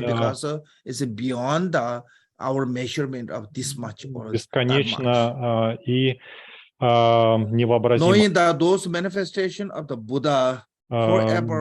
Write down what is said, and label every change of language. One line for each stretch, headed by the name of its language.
English: Because it's beyond our measurement of this much or
Russian: бесконечно и невообразимо.
English: Knowing that those manifestations of the Buddha forever,